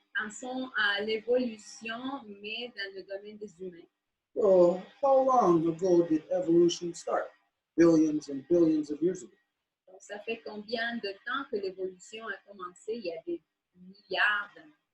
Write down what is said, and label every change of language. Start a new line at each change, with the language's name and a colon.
French: Pensons à l'évolution, mais dans le domaine des humains.
English: So how long ago did evolution start? Billions and billions of years ago.
French: Donc, ça fait combien de temps que l'évolution a commencé? Il y a des milliards d'années.